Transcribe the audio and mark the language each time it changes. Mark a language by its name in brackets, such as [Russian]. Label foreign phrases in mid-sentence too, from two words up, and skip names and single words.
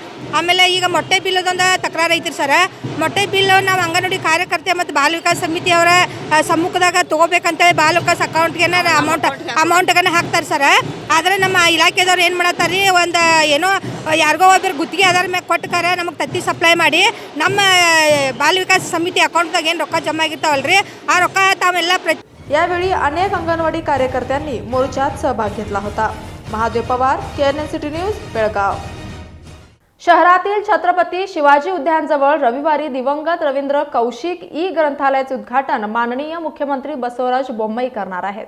[Kannada] ಆಮೇಲೆ ಈಗ ಮೊಟ್ಟೆ ಬಿಲ್ಲದೊಂದು ತಕರಾರು ಐತ್ರಿ ಸರ್. ಮೊಟ್ಟೆ ಬಿಲ್ ನಾವು ಅಂಗನವಾಡಿ ಕಾರ್ಯಕರ್ತೆ ಮತ್ತು ಬಾಲ ವಿಕಾಸ ಸಮಿತಿಯವರ ಸಮ್ಮುಖದಾಗ ತೊಗೋಬೇಕಂತೇಳಿ ಬಾಲ ವಿಕಾಸ್ ಅಕೌಂಟ್ಗೆ ಅಮೌಂಟನ್ನು ಹಾಕ್ತಾರೆ ಸರ್. ಆದರೆ ನಮ್ಮ ಇಲಾಖೆದವ್ರು ಏನು ಮಾಡತ್ತಾರೆ ರೀ, ಒಂದು ಏನೋ ಯಾರಿಗೋ ಒಬ್ಬರು ಗುತ್ತಿಗೆ ಆಧಾರ ಮ್ಯಾಗ ಕೊಟ್ಟಕಾರ ನಮಗೆ ತತ್ತಿ ಸಪ್ಲೈ ಮಾಡಿ ನಮ್ಮ ಬಾಲ ವಿಕಾಸ ಸಮಿತಿ ಅಕೌಂಟ್ದಾಗ ಏನು ರೊಕ್ಕ ಜಮಾ ಆಗಿರ್ತಾವಲ್ರಿ, ಆ ರೊಕ್ಕ ತಾವೆಲ್ಲ [Marathi] यावेळी अनेक अंगणवाडी कार्यकर्त्यांनी मोर्चात सहभाग घेतला होता. महादेव पवार, KNN-City न्यूज, बेळगाव. शहरातील छत्रपती शिवाजी उद्यानजवळ रविवारी दिवंगत रवींद्र कौशिक ग्रंथालयाचे उद्घाटन माननीय मुख्यमंत्री बसवराज बोम्मई करणार आहेत.